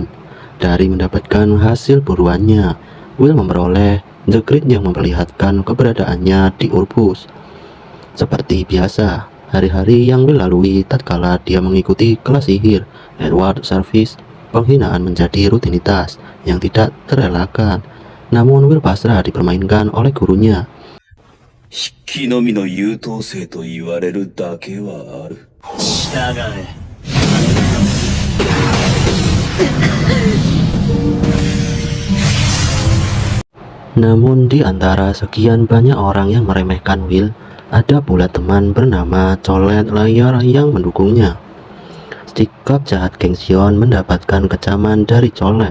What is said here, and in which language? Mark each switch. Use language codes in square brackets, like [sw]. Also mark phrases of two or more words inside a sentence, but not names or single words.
[id] Dari mendapatkan hasil buruannya, Will memperoleh The Grid yang memperlihatkan keberadaannya di Urgus. Seperti biasa, hari-hari yang Will lalui tatkala dia mengikuti kelas sihir Edward Service, penghinaan menjadi rutinitas yang tidak terelakkan. Namun Will pasrah dipermainkan oleh gurunya. [ja] 筆記のみの優等生と言われるだけはある。従え。 [id] Namun di antara sekian banyak orang yang meremehkan Will, ada pula teman bernama Colet Layar yang mendukungnya. Sikap jahat Geng Sion mendapatkan kecaman dari Colet.